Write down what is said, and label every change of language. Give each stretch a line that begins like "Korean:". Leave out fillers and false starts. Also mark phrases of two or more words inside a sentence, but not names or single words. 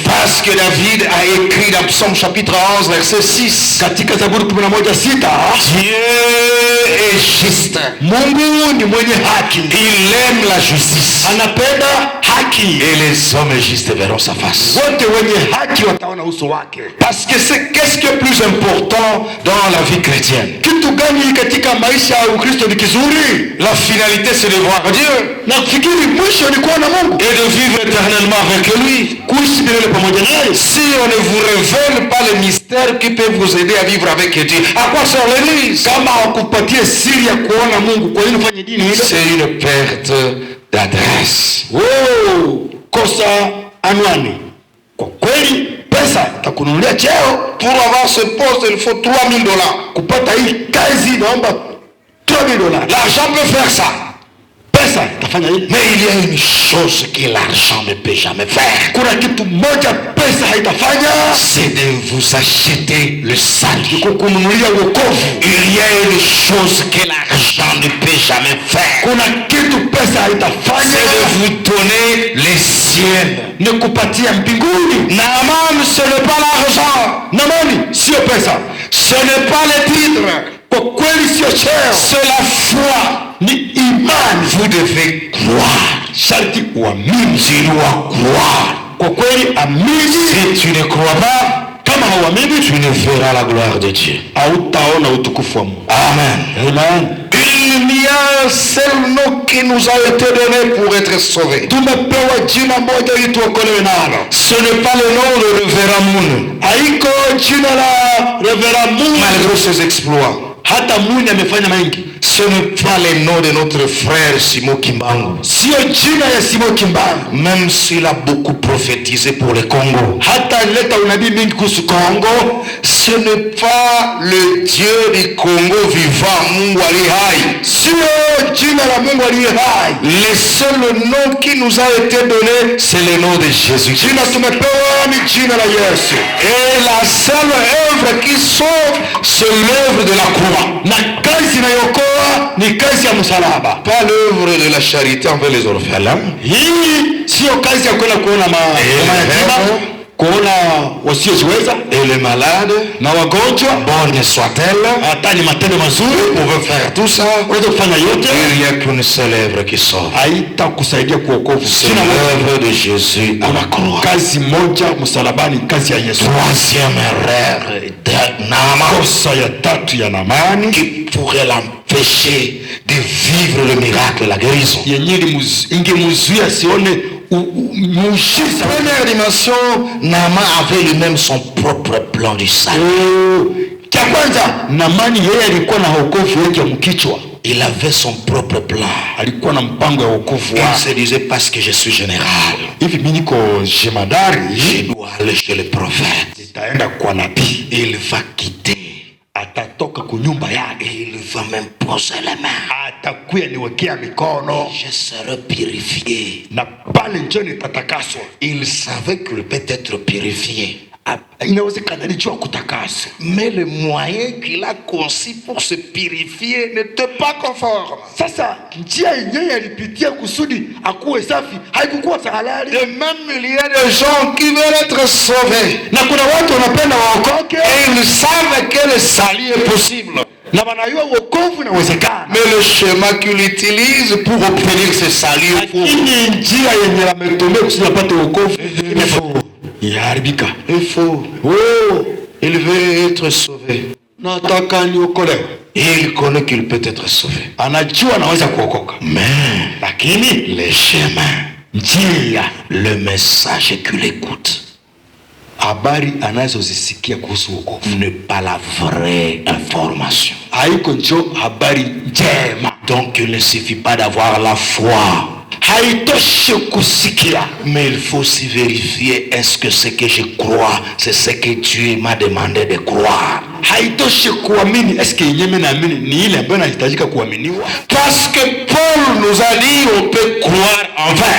French: Parce que David a écrit dans Psaume chapitre 11 verset 6,
Swahili: Katika Zaburi 11:6,
French: Dieu est juste,
Swahili: Mungu ni mwenye haki,
French: il aime la justice,
Swahili: anapenda haki,
French: et les hommes justes verront sa face.
Swahili: wote wenye haki wataona uso wake.
French: Parce que qu'est-ce qui est plus important dans la vie chrétienne?
Swahili: Kitu gani katika maisha ya Ukristo ni kizuri?
French: La finalité, c'est de voir Dieu
Swahili: Na kufikiri mwisho ni kuona Mungu,
French: et de vivre éternellement avec lui.
Swahili: kuishi milele pamoja naye.
French: Si on ne vous révèle pas les mystères qui peuvent vous aider à vivre avec Dieu, à quoi sert l'église?
Swahili: Kama hawakupatie siri ya kuona Mungu, kwa nini ufanye dini hilo?
French: C'est une perte d'adresse.
Swahili: Kosa anwani. Kwa kweli pesa itakununulia cheo.
French: Pour avoir ce poste, il faut $3,000.
Swahili: Kupata hii kazi naomba $3,000.
French: L'argent peut faire ça.
Swahili: Pesa itafanya hili.
French: Mais il y a une chose que l'argent ne peut jamais faire.
Swahili: Kuna kitu moja pesa haitafanya,
French: C'est de vous acheter le salut.
Swahili: kukununulia wokovu.
French: Il y a une chose que l'argent ne peut jamais faire.
Swahili: Kuna kitu pesa
French: C'est
Swahili: haitafanya,
French: de vous donner les cieux.
Swahili: ni kupatia mbinguni.
French: Naaman, ce n'est pas l'argent.
Swahili: Naamani sio pesa,
French: Ce n'est pas les titres.
Swahili: kwa kweli sio cheo,
French: C'est la foi.
Swahili: ni imani.
French: Vous devez croire.
Swahili: Sharti uamini.
French: Tu dois croire.
Swahili: Kwa kweli amini.
French: Si tu ne crois pas,
Swahili: kama hauamini,
French: tu ne verras la gloire de Dieu.
Swahili: hautaona utukufu wa Mungu.
French: Amen.
Swahili: Amen.
French: Il y a un seul nom qui nous a été donné pour être sauvés.
Swahili: Tumepewa jina moja ili tuokolewe nalo.
French: Ce n'est pas le nom de Reverend Moon.
Swahili: Haiko jina la Reverend Moon.
French: Malgré ses exploits.
Swahili: Hata Moon amefanya mengi.
French: Ce n'est pas le nom de notre frère Simon Kimbangu.
Swahili: Sio jina ya Simon Kimbangu.
French: Même s'il a beaucoup prophétisé pour le Congo.
Swahili: Hata leta unabii mingi kuhusu Kongo.
French: Ce n'est pas le Dieu du Congo vivant,
Swahili: Mungu ali hai. Sio jina la Mungu aliye hai.
French: Le seul nom qui nous a été donné, c'est le nom de Jésus.
Swahili: Jina tumepewa ni jina la Yesu.
French: Et la seule œuvre qui sauve, c'est l'œuvre de la croix.
Swahili: Na kazi inayokoa ni kazi ya msalaba.
French: Pas l'œuvre de la charité envers les orphelins.
Swahili: Hii sio kazi ya kwenda kuona mayatima, kuona wasiojiweza
French: Et les malades,
Swahili: na wagonjwa.
French: bonne soit-elle,
Swahili: Hata ni matendo mazuri
French: on veut faire tout ça.
Swahili: unaweza kufanya yote,
French: Il n'y a qu'une seule œuvre qui sauve.
Swahili: haitakusaidia kuokovu.
French: C'est l'œuvre de Jésus à la croix.
Swahili: Kazi moja msalabani, kazi ya Yesu.
French: Troisième erreur de Naaman
Swahili: Kosa ya tatu ya Naamani
French: qui pourrait l'empêcher de vivre le miracle, la guérison.
Swahili: yenye ingemzuia sione muujiza.
French: Première dimension, Naaman avait lui-même son propre plan du salut.
Swahili: Cha kwanza, Naamani yeye alikuwa na wokovu wake mkichwa.
French: Il avait son propre plan.
Swahili: Alikuwa na mpango ya wokovu
French: Il
Swahili: wake.
French: se disait, parce que je suis général,
Swahili: Hivi mimi niko jemadari,
French: je dois aller chez le prophète.
Swahili: nitaenda kwa nabii.
French: Il va quitter
Swahili: Atatoka kunyumba
French: et
Swahili: yake,
French: il va même poser les mains.
Swahili: atakuya niwekea mikono
French: Je serai purifié.
Swahili: na pale njo nitatakaswa.
French: Il savait qu'il peut être purifié.
Swahili: Inawezekana alijua kutakaswa,
French: Mais le moyen qu'il a conçu pour se purifier n'était pas conforme.
Swahili: sasa njia yenyewe alipitia kusudi akuwe safi haikukuwa halali.
French: De même, il y a des gens qui veulent être sauvés.
Swahili: Na kuna watu wanapenda waokoke
French: Et ils savent que le salut est possible.
Swahili: na wanajua wokovu inawezekana,
French: Mais le schéma qu'il utilise pour obtenir ce salut est faux.
Swahili: lakini njia yenye wametumia kusudi apate wokovu inaharibika.
French: Il faut. Oh, Il veut être sauvé.
Swahili: nataka niokolewe.
French: Et il connaît qu'il peut être sauvé.
Swahili: Anajua anaweza kuokoka,
French: Mais
Swahili: lakini
French: le chemin,
Swahili: njia,
French: le message qu'il écoute,
Swahili: habari anazozisikia kuhusu wokovu
French: n'est pas la vraie information.
Swahili: haiko njo habari njema.
French: Donc il ne suffit pas d'avoir la foi.
Swahili: Haitoshi kusikia,
French: Mais il faut aussi vérifier, est-ce que ce que je crois, c'est ce que Dieu m'a demandé de croire.
Swahili: haitoshi kuamini. Eske yenyewe naamini ni ile ambayo inahitajika kuaminiwa?
French: Parce que Paul nous a dit, on peut croire en vain.